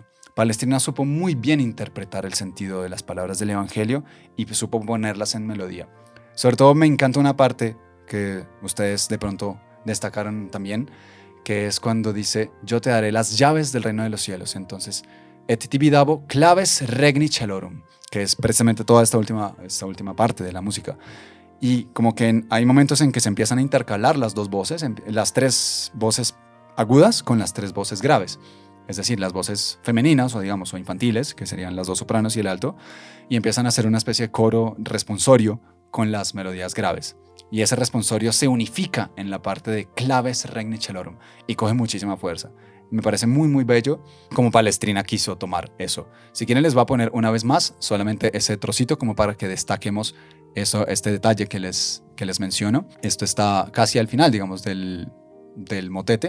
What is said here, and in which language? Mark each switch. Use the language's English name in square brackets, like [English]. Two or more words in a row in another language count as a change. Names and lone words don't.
[Spanish] Palestrina supo muy bien interpretar el sentido de las palabras del Evangelio y supo ponerlas en melodía. Sobre todo me encanta una parte que ustedes de pronto destacaron también, que es cuando dice, yo te daré las llaves del reino de los cielos. Entonces, [Latin] et tibi dabo claves regni celorum, [Spanish] que es precisamente toda esta última parte de la música. Y como que hay momentos en que se empiezan a intercalar las dos voces, las tres voces agudas con las tres voces graves. Es decir, las voces femeninas o infantiles, que serían las dos sopranos y el alto, y empiezan a hacer una especie de coro responsorio con las melodías graves. Y ese responsorio se unifica en la parte de [Latin] claves regni celorum [Spanish] y coge muchísima fuerza. Me parece muy, muy bello como Palestrina quiso tomar eso. Si quieren les voy a poner una vez más solamente ese trocito como para que destaquemos este detalle que les menciono. Esto está casi al final, digamos, del motete.